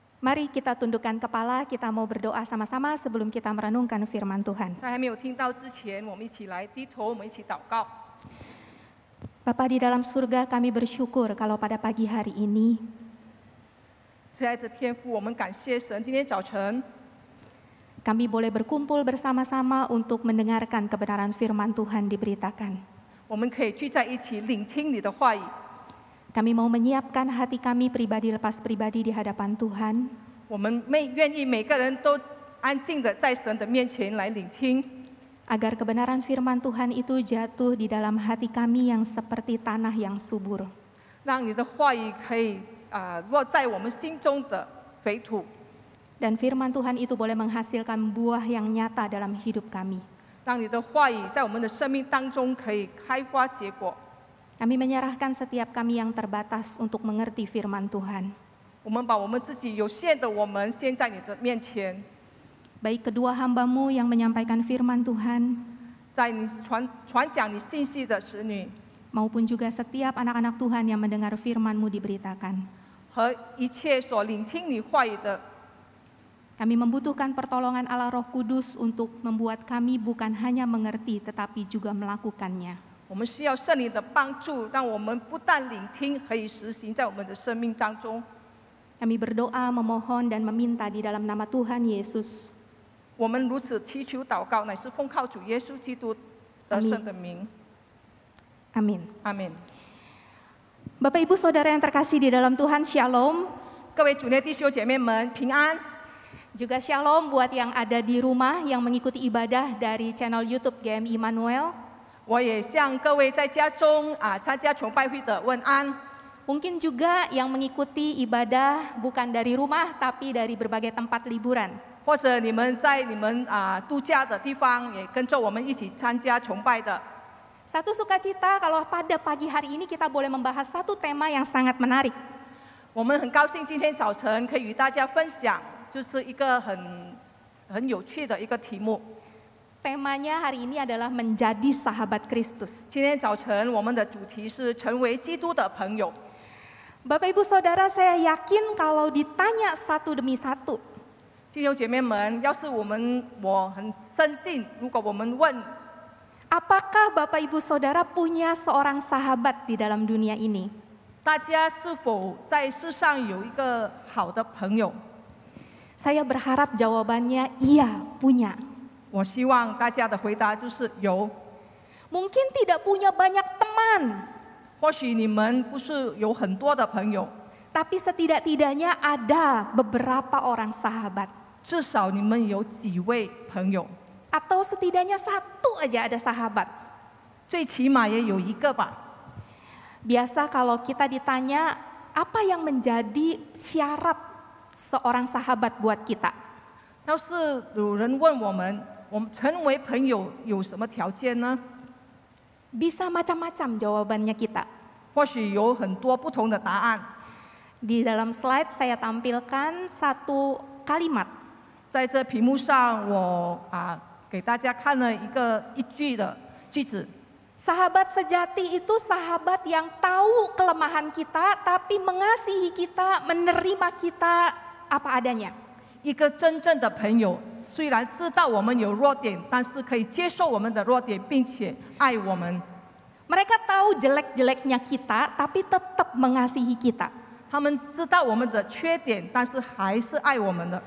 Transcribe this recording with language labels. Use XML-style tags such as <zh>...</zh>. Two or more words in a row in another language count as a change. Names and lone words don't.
<id>Mari kita tundukkan kepala, kita mau berdoa sama-sama sebelum kita merenungkan firman Tuhan.</id> <zh>在还没有听到之前，我们一起来低头，我们一起祷告。</zh> <id>Bapa di dalam surga, kami bersyukur kalau pada pagi hari ini</id> <zh>亲爱的天父，我们感谢神，今天早晨</zh> <id>kami boleh berkumpul bersama-sama untuk mendengarkan kebenaran firman Tuhan diberitakan.</id> <zh>我们可以聚在一起聆听你的话语。</zh> <id>Kami mau menyiapkan hati kami pribadi lepas pribadi di hadapan Tuhan,</id> <zh>我们愿意每个人都安静的在神的面前来聆听，</zh> <id>agar kebenaran firman Tuhan itu jatuh di dalam hati kami yang seperti tanah yang subur.</id> <zh>让你的话语可以落在我们心中的肥土，</zh> <id>Dan firman Tuhan itu boleh menghasilkan buah yang nyata dalam hidup kami.</id> <zh>让你的话语在我们的生命当中可以开花结果。</zh> <id>Kami menyerahkan setiap kami yang terbatas untuk mengerti firman Tuhan.</id> <zh>我们把我们自己有限的我们献在你的面前，</zh> <id>Baik kedua hamba-Mu yang menyampaikan firman Tuhan,</id> <zh>在你传讲你信息的使女，</zh> <id>maupun juga setiap anak-anak Tuhan yang mendengar firman-Mu diberitakan.</id> <zh>和一切所聆听你话语的，</zh> <id>Kami membutuhkan pertolongan Allah Roh Kudus untuk membuat kami bukan hanya mengerti tetapi juga melakukannya.</id> <zh>我们需要圣灵的帮助，让我们不但聆听，可以实行在我们的生命当中。</zh> <id>Kami berdoa, memohon, dan meminta di dalam nama Tuhan Yesus.</id> <zh>我们如此祈求祷告，乃是奉靠主耶稣基督得胜的名。</zh> <id>Amin.</id> <zh>阿门。</zh> <id>Bapak Ibu Saudara yang terkasih di dalam Tuhan, Shalom.</id> <zh>各位主内弟兄姐妹们平安，</zh> <id>Juga Shalom buat yang ada di rumah yang mengikuti ibadah dari channel YouTube GM Immanuel.</id> <zh>我也向各位在家中参加崇拜会的问安。</zh> <id>Mungkin juga yang mengikuti ibadah bukan dari rumah tapi dari berbagai tempat liburan.</id> <zh>或者你们在你们度假的地方，也跟着我们一起参加崇拜的。</zh> <id>Satu sukacita kalau pada pagi hari ini kita boleh membahas satu tema yang sangat menarik.</id> <zh>我们很高兴今天早晨可以与大家分享，就是一个很有趣的一个题目。</zh> <id>Temanya hari ini adalah menjadi sahabat Kristus.</id> <zh>今天早晨我们的主题是成为基督的朋友。</zh> <id>Bapak Ibu Saudara, saya yakin kalau ditanya satu demi satu,</id> <zh>弟兄姐妹们，要是我很深信，如果我们问，</zh> <id>apakah Bapak Ibu Saudara punya seorang sahabat di dalam dunia ini?</id> <zh>大家是否在世上有一个好的朋友？</zh> <id>Saya berharap jawabannya iya, punya.</id> <zh>我希望大家的回答就是有。</zh> <id>Mungkin tidak punya banyak teman,</id> <zh>或许你们不是有很多的朋友，</zh> <id>tapi setidak-tidaknya ada beberapa orang sahabat.</id> <zh>至少你们有几位朋友，</zh> <id>Atau setidaknya satu aja ada sahabat.</id> <zh>最起码也有一个吧。</zh> <id>Biasa kalau kita ditanya, apa yang menjadi syarat seorang sahabat buat kita?</id> <zh>要是有人问我们成为朋友有什么条件呢？</zh> <id>Bisa macam-macam jawabannya kita.</id> <zh>或许有很多不同的答案。</zh> <id>Di dalam slide saya tampilkan satu kalimat.</id> <zh>在这屏幕上，我给大家看了一句的句子。</zh> <id>Sahabat sejati itu sahabat yang tahu kelemahan kita, tapi mengasihi kita, menerima kita apa adanya.</id> <zh>一个真正的朋友，虽然知道我们有弱点，但是可以接受我们的弱点，并且爱我们。</zh> <id>Mereka tahu jelek-jeleknya kita, tapi tetap mengasihi kita.</id> <zh>他们知道我们的缺点，但是还是爱我们的。</zh>